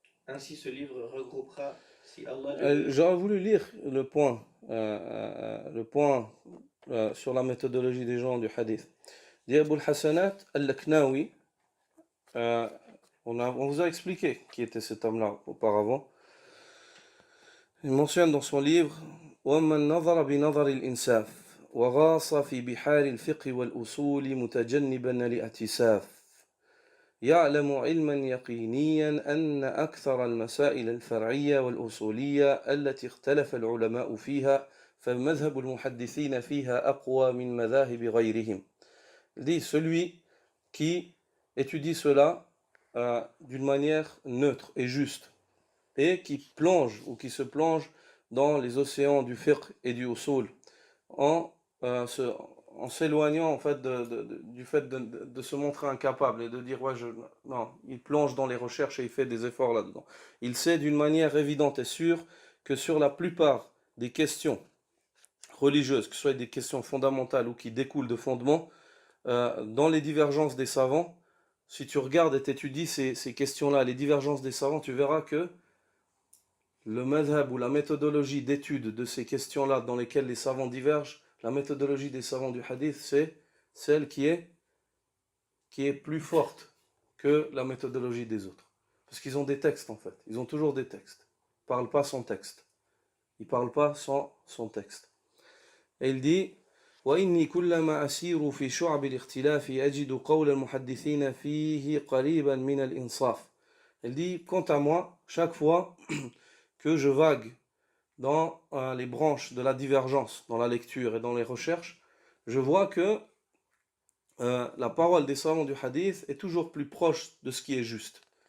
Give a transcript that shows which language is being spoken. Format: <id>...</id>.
<fr>Ainsi, ce livre regroupera, si Allah... J'aurais voulu lire le point sur la méthodologie des gens du hadith. Dit Abul Hassanat al-Laknawi, on vous a expliqué qui était cet homme-là auparavant. Il mentionne dans son livre</fr> <ar>وَمَنْ نَظَرَ بِنَظَرِ الْإِنْسَافِ وغاص في بحار الفقه والأصول متجنبا الاعتساف يعلم علما يقينيا أن أكثر المسائل الفرعية والأصولية التي اختلف العلماء فيها فمذهب المحدثين فيها أقوى من مذاهب غيرهم.</ar> <fr>Il dit celui qui étudie cela d'une manière neutre et juste et qui plonge ou qui se plonge dans les océans du fiqh et du usul en s'éloignant en fait du fait de se montrer incapable et de dire non, il plonge dans les recherches et il fait des efforts là-dedans. Il sait d'une manière évidente et sûre que sur la plupart des questions religieuses, que ce soit des questions fondamentales ou qui découlent de fondements, dans les divergences des savants, si tu regardes et t'étudies ces questions-là, les divergences des savants, tu verras que le madhab ou la méthodologie d'étude de ces questions-là dans lesquelles les savants divergent, la méthodologie des savants du hadith, c'est celle qui est plus forte que la méthodologie des autres. Parce qu'ils ont des textes en fait, ils ont toujours des textes. Ils ne parlent pas sans texte. Ils ne parlent pas sans son texte. Et il dit</fr> <ar>وإني كلما أسير في شعب الاختلاف أجد قول المحدثين فيه قريبا من الإنصاف.</ar> <fr>Il dit, quant à moi, chaque fois que je vague dans les branches de la divergence, dans la lecture et dans les recherches, je vois que la parole des savants du hadith est toujours plus proche de ce qui est juste.</fr>